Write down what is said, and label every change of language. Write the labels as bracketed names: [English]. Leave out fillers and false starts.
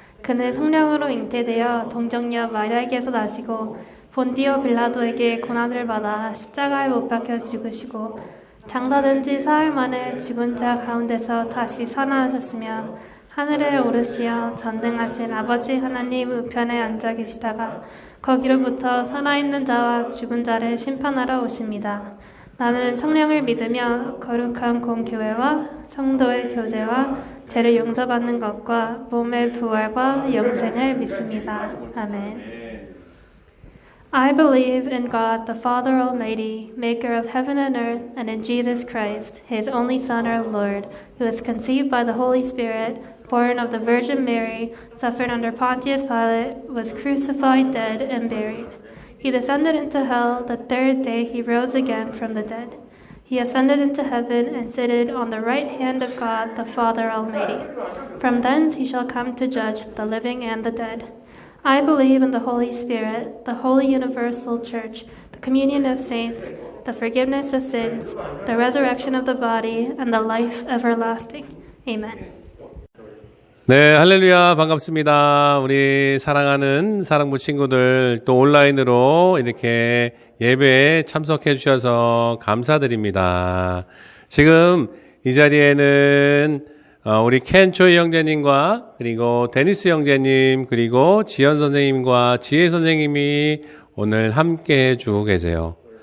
[Korean] 그는 성령으로 잉태되어 동정녀 마리아에게서 나시고 본디오 빌라도에게 고난을 받아 십자가에 못 박혀 죽으시고 장사된 지 사흘 만에 죽은 자 가운데서 다시 살아나셨으며 하늘에 오르시어 전능하신 아버지 하나님 우편에 앉아 계시다가 거기로부터 살아있는 자와 죽은 자를 심판하러 오십니다. 나는 성령을 믿으며 거룩한 공교회와 성도의 교제와 죄를 용서받는 것과 몸의 부활과 영생을 믿습니다. 아멘. [English] I believe in God, the Father Almighty, maker of heaven and earth, and in Jesus Christ, his only Son, our Lord, who was conceived by the Holy Spirit, born of the Virgin Mary, suffered under Pontius Pilate, was crucified, dead, and buried. He descended into hell. The third day he rose again from the dead. He ascended into heaven and sitteth on the right hand of God, the Father Almighty. From thence he shall come to judge the living and the dead. I believe in the Holy Spirit, the holy universal church, the communion of saints, the forgiveness of sins, the resurrection of the body, and the life everlasting. Amen. [Korean] 네, 할렐루야, 반갑습니다. 우리 사랑하는 사랑부 친구들, 또 온라인으로 이렇게 예배에 참석해 주셔서 감사드립니다. 지금 이 자리에는 우리 켄초이 형제님과 그리고 데니스 형제님 그리고 지연 선생님과 지혜 선생님이 오늘 함께 해주고 계세요.